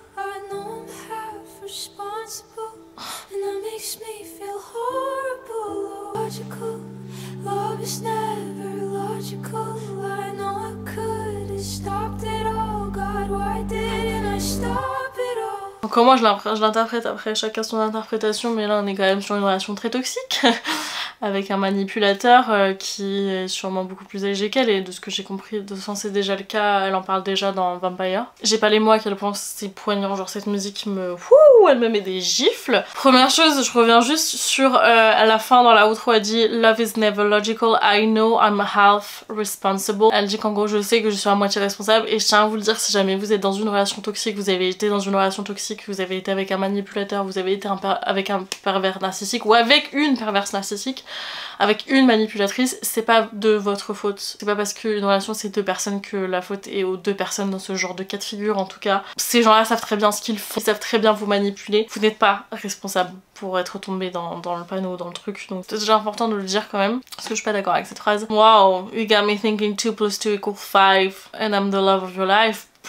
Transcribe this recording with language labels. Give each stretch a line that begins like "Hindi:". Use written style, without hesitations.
English: I know I'm half responsible, and that makes me feel horrible. Logical, love is never logical. I know I could have stopped it all. God, why didn't I stop it all?
French: Donc moi je l'interprète, après chacun son interprétation, mais là on est quand même sur une relation très toxique avec un manipulateur qui est sûrement beaucoup plus âgé qu'elle, et de ce que j'ai compris, de sens c'est déjà le cas, elle en parle déjà dans Vampire. J'ai pas les mots à quel point c'est poignant, genre cette musique me... Ouh, elle me met des gifles. Première chose, je reviens juste sur à la fin dans la outro, elle dit «
English: Love is never logical, I know I'm half responsible ».
French: Elle dit qu'en gros je sais que je suis à moitié responsable, et je tiens à vous le dire, si jamais vous êtes dans une relation toxique, vous avez été dans une relation toxique, vous avez été avec un manipulateur, vous avez été avec un pervers narcissique ou avec une perverse narcissique, avec une manipulatrice, c'est pas de votre faute. C'est pas parce qu'une relation c'est 2 personnes que la faute est aux 2 personnes dans ce genre de cas de figure. En tout cas, ces gens-là savent très bien ce qu'ils font, ils savent très bien vous manipuler. Vous n'êtes pas responsable pour être tombé dans le panneau, dans le truc. Donc c'est déjà important de le dire quand même, parce que je suis pas d'accord avec cette phrase.
English: Wow, you got me thinking 2 + 2 = 5 and I'm the love of your life.